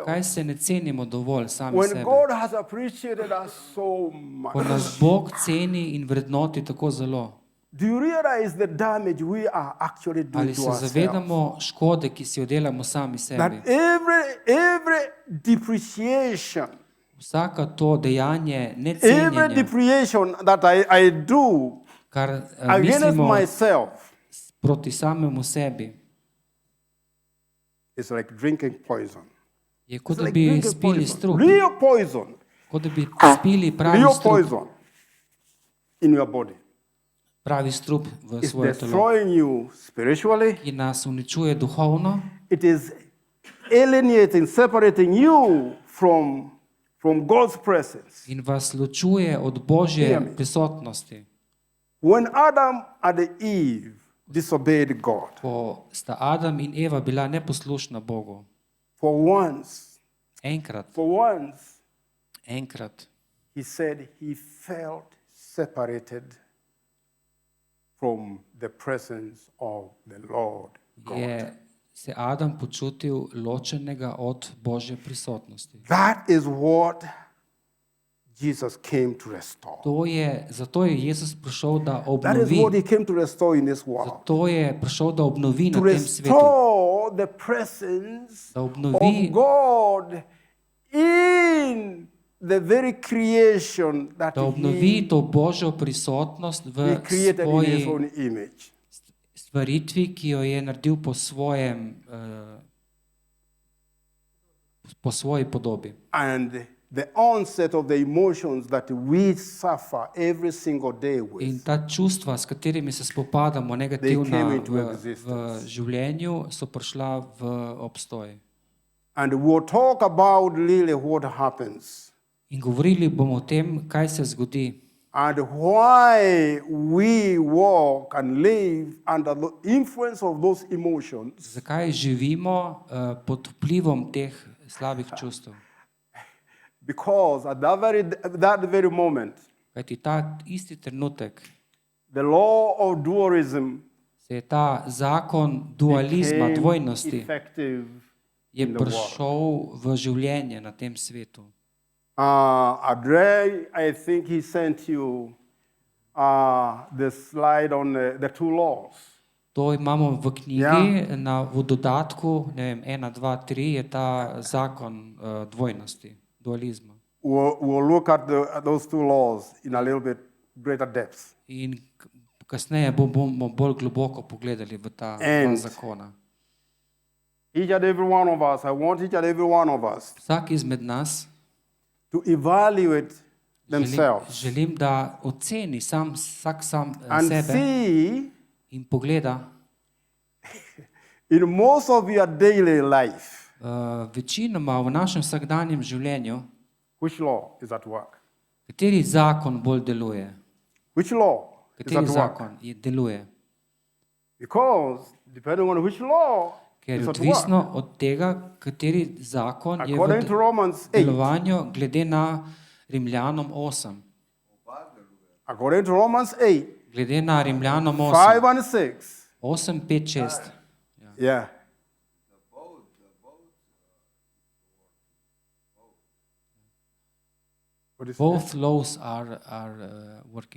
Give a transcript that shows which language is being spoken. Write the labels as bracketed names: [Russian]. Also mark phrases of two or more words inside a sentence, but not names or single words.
[Slovenian] Kaj se ne cenimo dovolj sami [English] When [Slovenian] sebe? [English] God has appreciated us so [Slovenian] Ko [English] much. [Slovenian] nas Bog ceni in vrednoti tako zelo. [English] Do you realize the damage we are actually doing [Slovenian] Ali [English] to [Slovenian] se [English] ourselves? [Slovenian] zavedamo škode, ki si jo delamo sami [English] That [Slovenian] sebi? [English] every depreciation, [Slovenian] Vsaka to dejanje [English] every [Slovenian] necenjenja, [English] depreciation that I do [Slovenian] kar [English] against [Slovenian] mislimo [English] myself [Slovenian] proti samemu sebi, [English] is like drinking poison. [Slovenian] je kot [English] It's [Slovenian] da [English] like [Slovenian] bi [English] drinking [Slovenian] spili [English] poison. [Slovenian] strup, [English] Real poison. [Slovenian] kot da bi spili pravi [English] Real [Slovenian] strup, [English] poison in your body. [Slovenian] pravi strup v [English] It's [Slovenian] svoje telo, [English] destroying you spiritually. [Slovenian] ki nas uničuje duhovno, [English] It is alienating, separating you from God's presence. [Slovenian] in vas ločuje od Božje prisotnosti. [English] When Adam and Eve disobeyed God, [Slovenian] Ko sta Adam in Eva bila neposlušna Bogu, [English] for once, [Slovenian] enkrat, [English] he said he felt separated from the presence of the Lord God. [Slovenian] je se Adam počutil ločenega od Božje prisotnosti. [English] That is what Jesus came to restore. [Slovenian] Zato je Jezus prišel, da [English] That is [Slovenian] obnovi. [English] what he came to restore in this world. [Slovenian] Zato je prišel, da obnovi [English] To [Slovenian] na tem svetu. [English] restore the presence [Slovenian] Da [English] of [Slovenian] obnovi, [English] God in the very creation that [Slovenian] da obnovi [English] he [Slovenian] to Božjo prisotnost v [English] created in his [Slovenian] svoji [English] own image. [Slovenian] stvaritvi, ki jo je naredil po svoji podobi. [English] And the onset of the emotions that we suffer every single day with. [Slovenian] In ta čustva, s katerimi se spopadamo, negativna [English] came into [Slovenian] v [English] existence. [Slovenian] življenju, so prišla v obstoj. [English] And we'll talk about really what happens [Slovenian] In govorili bomo o tem, kaj se zgodi [English] and why we walk and live under the influence of those emotions, [Slovenian] zakaj živimo pod vplivom teh slabih čustev. [English] because at that very moment, [Slovenian] Kajti ta isti trenutek [English] the law of dualism [Slovenian] se je ta zakon dualizma, [English] became [Slovenian] dvojnosti, [English] effective [Slovenian] je [English] in the world. [Slovenian] prišel v življenje na tem svetu. [English] Andrei, I think he sent you the slide on the two laws. [Slovenian] To imamo v knjigi, v dodatku, ne vem, 1, 2, 3 je ta zakon dvojnosti, dualizma. [English] We'll look at those two laws in a little bit greater depth. [Slovenian] In kasneje bomo bolj globoko pogledali v ta dva zakona. [English] Each and every one of us, I want each and every one of us [Slovenian] Vsak izmed nas [English] to evaluate themselves [Slovenian] želim, da oceni vsak sam [English] and [Slovenian] sebe [English] see [Slovenian] in pogleda [English] in most of your daily life [Slovenian] večinoma v našem vsakdanjem življenju, [English] which law is at work. [Slovenian] kateri zakon bolj deluje, [English] Which law is [Slovenian] kateri [English] at work? [Slovenian] zakon deluje. [English] Because depending on which law [Slovenian] Ker [English] is [Slovenian] je [English] at work, [Slovenian] odvisno od tega, kateri zakon je [English] according to [Slovenian] v [English] Romans 8, [Slovenian] delovanju glede na Rimljanom 8. [English] according to Romans 8, [Slovenian] Glede na Rimljanom 5 8, [English] and 6, [Slovenian] 8, 5, 6. [English] yeah, what is it? Both laws are working.